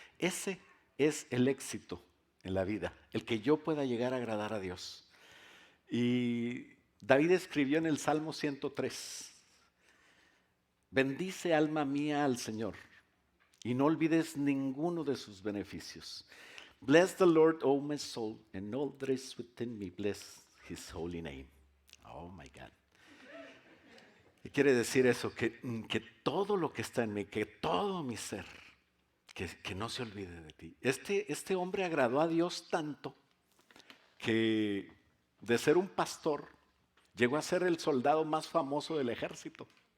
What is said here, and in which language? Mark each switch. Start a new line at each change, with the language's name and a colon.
Spanish: Ese es el éxito en la vida, el que yo pueda llegar a agradar a Dios. Y David escribió en el Salmo 103, bendice alma mía al Señor y no olvides ninguno de sus beneficios.
English: Bless the Lord, O my soul, and all that is within me, bless his holy name. Oh my God.
Spanish: ¿Qué quiere decir eso? Que todo lo que está en mí, que todo mi ser, que no se olvide de ti. Este hombre agradó a Dios tanto que de ser un pastor llegó a ser el soldado más famoso del ejército.